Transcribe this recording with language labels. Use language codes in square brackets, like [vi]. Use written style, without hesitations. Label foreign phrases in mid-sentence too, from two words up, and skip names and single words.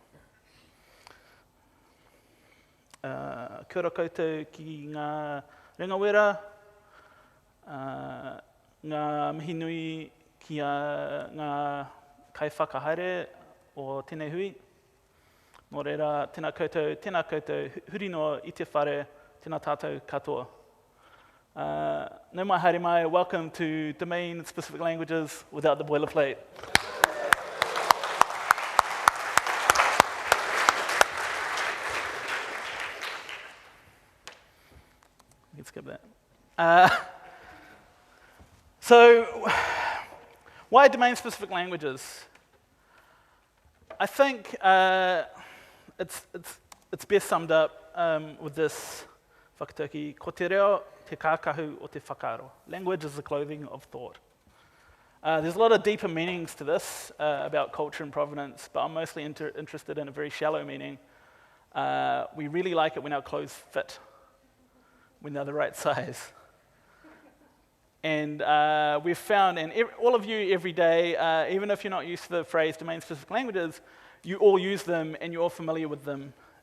[mi] Kia ora koutou ki ngā ringawera, ngā mihi nui ki ngā kaiwhakahaere o tēnei hui. Nō reira, tēnā koutou, huri noa I te whare, tēnā tātou katoa. No mai haere mai, [en] welcome to domain-specific languages without the boilerplate. Let's skip that. So, why domain-specific languages? I think it's best summed up with this whakatauki, [mi] ko te reo te kākahu o te whakaaro. [en] Language is the clothing of thought. There's a lot of deeper meanings to this about culture and provenance, but I'm mostly interested in a very shallow meaning. We really like it when our clothes fit, when they're the right size. And we've found, and all of you every day, even if you're not used to the phrase domain-specific languages, you all use them and you're all familiar with them.